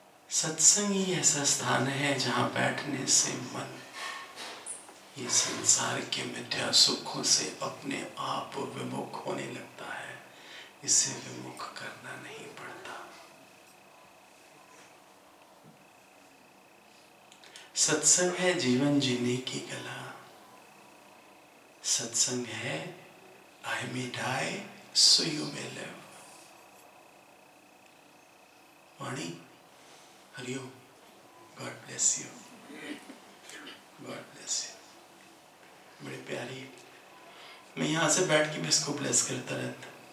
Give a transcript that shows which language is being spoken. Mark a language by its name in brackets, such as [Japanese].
[Hindi] सत्संग ही ऐसा स्थान है जहाँ बैठने से मन ये संसार के मिथ्या सुखों से अपने आप विमुख होने लगता है। इसे विमुख करना नहीं पड़ता। सत्संग है जीवन जीने की कला। सत्संग है [English] I may die so you may live। [Hindi] Vani, Hariom, [English] God bless you, god bless you. [Hindi] बड़े प्यारी, मैं यहाँ से बैठ के भी इसको ब्लेस करता रहता।